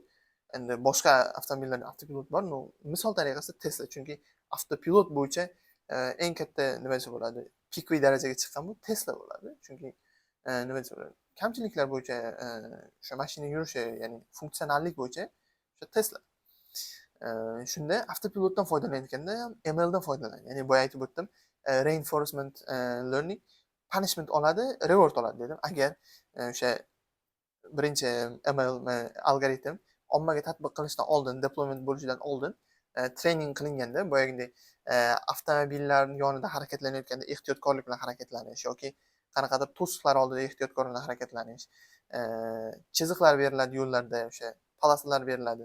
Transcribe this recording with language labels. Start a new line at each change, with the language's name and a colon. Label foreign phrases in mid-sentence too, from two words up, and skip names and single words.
Uzbek: Endi boshqa avtomobillarda avtopilot bor, no misol tariqasida Tesla, chunki avtopilot bo'yicha eng katta nima desa bo'ladi, pikviy darajaga chiqqan bu Tesla bo'ladi. Chunki nima desa bo'ladi, kamchiliklar bo'yicha o'sha mashina yurishi, ya'ni funksionallik bo'yicha o'sha Tesla. Shunda avtopilotdan foydalanayotganda ham ML dan foydalanadi. Ya'ni boya aytib o'tdim,
English: reinforcement learning punishment
Uzbek: oladi, reward oladi dedim. Agar o'sha birinchi ML algoritm ommaga tatbiq qilishdan oldin, deployment bo'lishidan oldin treyning qilinganda, boyagidek avtomobillar yonida harakatlanayotganda ehtiyotkorlik bilan harakatlanish yoki qanaqadir to'siqlar oldida ehtiyotkorlik bilan harakatlanish, chiziqlar beriladi yo'llarda, o'sha polosalar beriladi.